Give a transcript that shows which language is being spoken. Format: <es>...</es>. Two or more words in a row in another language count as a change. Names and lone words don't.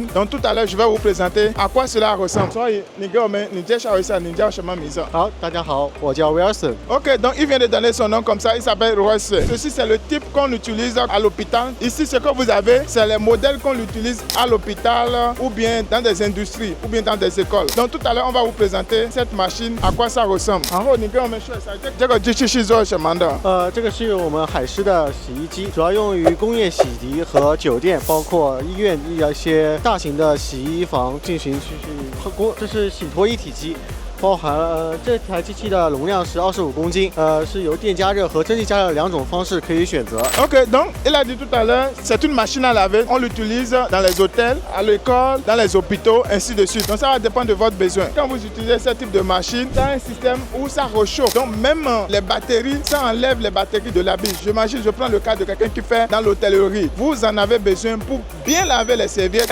<fr>Donc, tout à l'heure, je vais vous présenter à quoi cela ressemble. Ok, donc il vient de donner son nom comme ça, il s'appelle Royce. Ceci, c'est le type qu'on utilise à l'hôpital. Ici, ce que vous avez, c'est les modèles qu'on utilise à l'hôpital ou bien dans des industries ou bien dans des écoles. Donc tout à l'heure, on va vous présenter cette machine, à quoi ça ressemble. En gros,</fr> <zh>你跟我们说一下这个机器是做什么的？这个是我们海狮的洗衣机，主要用于工业洗涤和酒店，包括医院一些大型的洗衣房进行这是洗脱一体机。包含这台机器的容量是25公斤，是由电加热和蒸汽加热两种方式可以选择。</zh> <fr>Ok, donc il a dit tout à l'heure, c'est une machine à laver. On l'utilise dans les hôtels, à l'école, dans les hôpitaux, ainsi de suite. Donc ça va dépendre de votre besoin. Quand vous utilisez ce type de machine, ça a un système où ça réchauffe. Donc même les batteries, ça enlève les batteries de l'habit. J'imagine, je prends le cas de quelqu'un qui fait dans l'hôtellerie. Vous en avez besoin pour bien laver les serviettes.</fr>